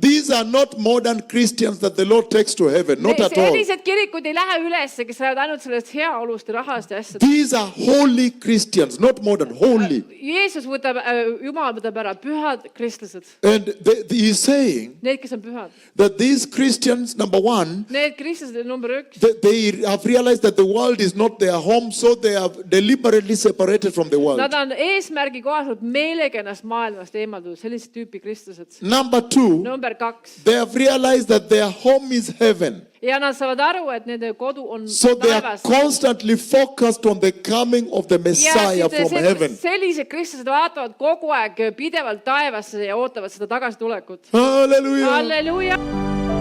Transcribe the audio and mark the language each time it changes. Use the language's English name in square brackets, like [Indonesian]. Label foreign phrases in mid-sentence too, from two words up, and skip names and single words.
[English] These are not modern Christians that the Lord takes to heaven. Not at all. [Estonian] Sellised kirikud ei lähe ülesse, kes lähevad ainult sellest heaolust ja rahast ja asjad. [English] These are holy Christians, not modern, holy. [Estonian] Jeesus võtab, Jumal võtab ära pühad kristlased. [English] And he is saying [Estonian] Need, kes on pühad. [English] that these Christians, number one, [Estonian] Need kristlased number 1. [English] they have realized that the world is not their home, so they are deliberately separated from the world. [Estonian] Nad on eesmärgi kohaselt meelega ennast maailmast eemaldunud, sellist tüüpi kristlased. [English] Number two, [Estonian] Number 2. [English] they have realized that their home is heaven. [Estonian] Ja nad saavad aru, et nende kodu on [English] So they are [Estonian] taevas. [English] constantly focused on the coming of the Messiah from heaven. [Estonian] Sellised kristlased vaatavad kogu aeg pidevalt taevasse ja ootavad seda tagasitulekut. [English] Hallelujah. [Estonian] Halleluuja!